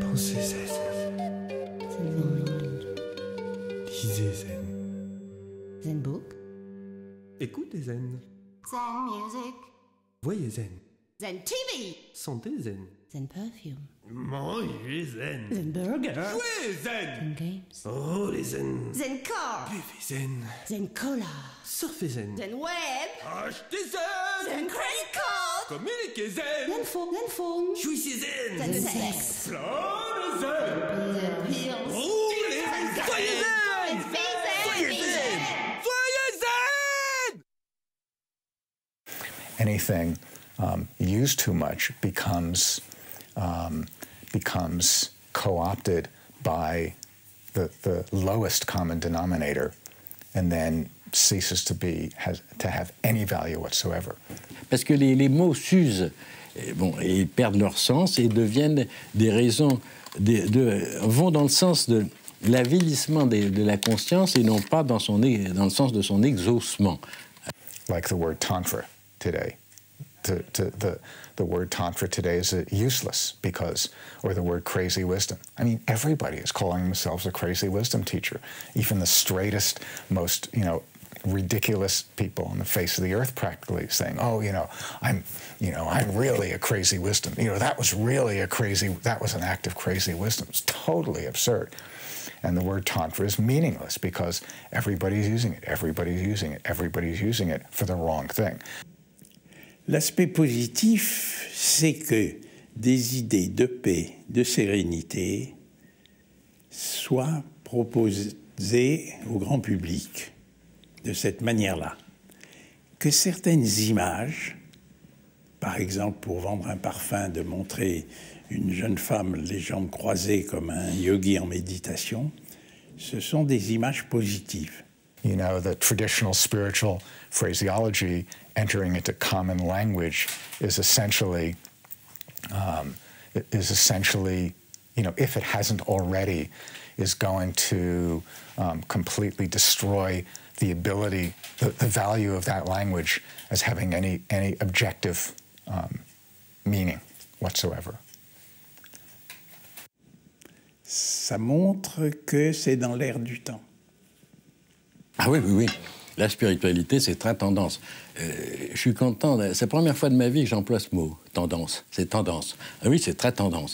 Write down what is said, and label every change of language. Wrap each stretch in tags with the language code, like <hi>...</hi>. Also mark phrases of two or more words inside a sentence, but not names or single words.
<fr>Pensez zen. Lisez zen.</fr> <en>Zen book.</en> <fr>Écoutez zen.</fr> <en>Zen music.</en> <fr>Voyez zen.</fr> <en>Zen TV.</en> <fr>Sentez zen.</fr> <en>Zen perfume.</en> <fr>Mangez zen.</fr> <en>Zen burger.</en> <fr>Jouez zen.</fr> <en>Zen games.</en> <fr>Roulez zen.</fr> <en>Zen car.</en> <fr>Buvez zen.</fr> <en>Zen cola.</en> <fr>Surfez zen.</fr> <en>Zen web.</en> <fr>Achetez zen.</fr> <en>Zen credit card.</en> <fr>Communiquez zen.</fr> <en>Zen phone. Zen phone.</en> <fr>Jouissez zen.</fr> <en>Zen sex.</en> <fr>Plein de zen.</fr> <en>Zen pills.</en> <fr>Roulez zen. Soyez zen. Soyez zen. Soyez zen.</fr> <en>Anything used too much becomes co-opted by the lowest common denominator, and then ceases to have any value whatsoever.</en> <fr>Parce que les mots s'usent, et perdent leur sens et deviennent des raisons, vont dans le sens de l'avilissement de la conscience et non pas dans le sens de son exaucement.</fr> <en>Like the word tantra today. The word tantra today is useless or the word crazy wisdom. I mean, everybody is calling themselves a crazy wisdom teacher. Even the straightest, most, ridiculous people on the face of the earth practically saying, oh, I'm really a crazy wisdom. That was an act of crazy wisdom. It's totally absurd. And the word tantra is meaningless because everybody's using it. Everybody's using it. Everybody's using it for the wrong thing.</en> <fr>L'aspect positif, c'est que des idées de paix, de sérénité soient proposées au grand public de cette manière-là. Que certaines images, par exemple pour vendre un parfum, de montrer une jeune femme les jambes croisées comme un yogi en méditation, ce sont des images positives.</fr> <en>The traditional spiritual phraseology entering into common language is essentially, if it hasn't already, is going to completely destroy the ability, the value of that language as having any objective meaning whatsoever.</en> <fr>Ça montre que c'est dans l'air du temps. Ah oui. La spiritualité, c'est très tendance. Je suis content, c'est la première fois de ma vie que j'emploie ce mot, tendance. C'est tendance. Ah oui, c'est très tendance.</fr>